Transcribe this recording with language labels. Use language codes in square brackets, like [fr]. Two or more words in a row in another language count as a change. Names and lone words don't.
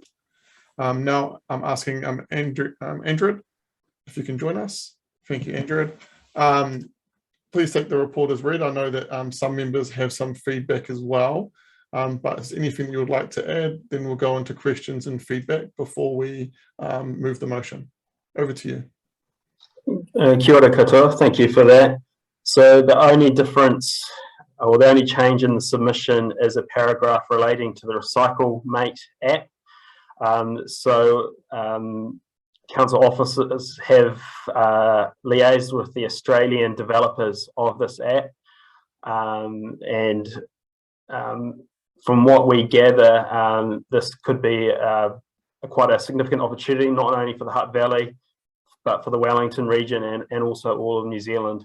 [en] Now I'm asking Andrew, if you can join us. Thank you, Andrew. please take the report as read. I know that some members have some feedback as well, but is anything you would like to add? Then we'll go into questions and feedback before we move the motion. Over to you. [mi] Kia ora katoa, [en] thank you for that. So the only difference, or the only change in the submission is a paragraph relating to the Recycle Mate app. Council officers have liaised with the Australian developers of this app, and from what we gather, this could be quite a significant opportunity, not only for the Hutt Valley, but for the Wellington region and also all of New Zealand.